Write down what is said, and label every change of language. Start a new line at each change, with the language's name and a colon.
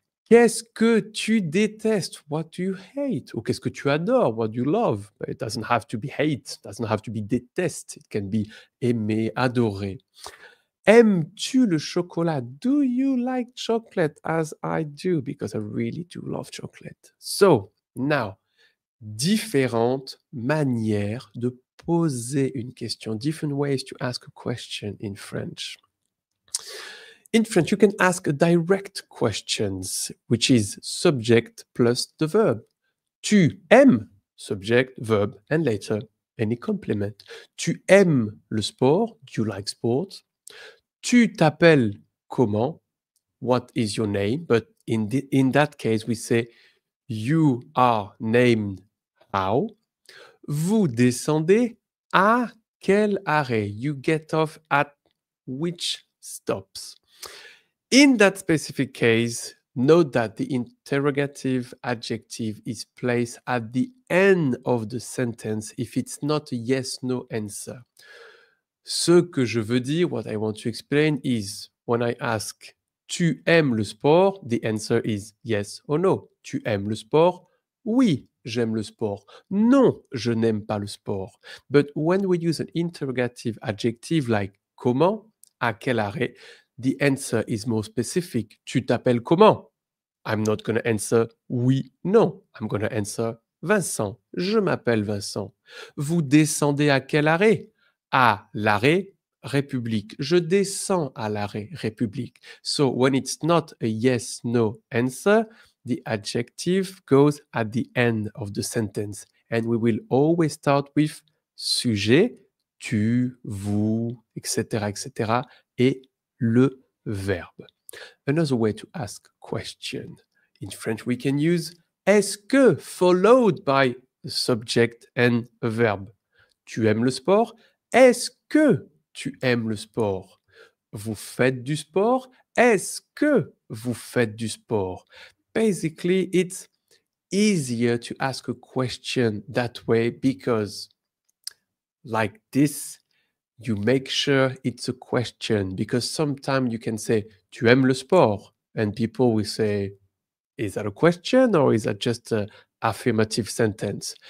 French: Qu'est-ce que tu détestes?
English: What do you hate?
French: Ou qu'est-ce que tu adores?
English: What do you love? It doesn't have to be hate. It doesn't have to be detest. It can be aimer, adorer.
French: Aimes-tu le chocolat?
English: Do you like chocolate as I do? Because I really do love chocolate. So, now,
French: différentes manières de poser une question.
English: Different ways to ask a question in French. In French, you can ask direct questions, which is subject plus the verb.
French: Tu aimes,
English: subject, verb, and later any complement.
French: Tu aimes le sport,
English: do you like sports?
French: Tu t'appelles comment?
English: What is your name? But in that case, we say you are named how?
French: Vous descendez à quel arrêt?
English: You get off at which stops? In that specific case, note that the interrogative adjective is placed at the end of the sentence if it's not a yes-no answer.
French: Ce que je veux dire,
English: what I want to explain is, when I ask,
French: tu aimes le sport?
English: The answer is yes or no.
French: Tu aimes le sport? Oui, j'aime le sport. Non, je n'aime pas le sport.
English: But when we use an interrogative adjective like comment, à quel arrêt, the answer is more specific.
French: Tu t'appelles comment?
English: I'm not going to answer
French: oui, non.
English: I'm going to answer Vincent.
French: Je m'appelle Vincent. Vous descendez à quel arrêt? À l'arrêt République. Je descends à l'arrêt République.
English: So when it's not a yes, no answer, the adjective goes at the end of the sentence. And we will always start with sujet, tu, vous, etc., etc.,
French: et le verbe.
English: Another way to ask question. In French, we can use est-ce que followed by a subject and a verb.
French: Tu aimes le sport? Est-ce que tu aimes le sport? Vous faites du sport? Est-ce que vous faites du sport?
English: Basically, it's easier to ask a question that way because like this, you make sure it's a question because sometimes you can say,
French: tu aimes le sport?
English: And people will say, is that a question or is that just an affirmative sentence?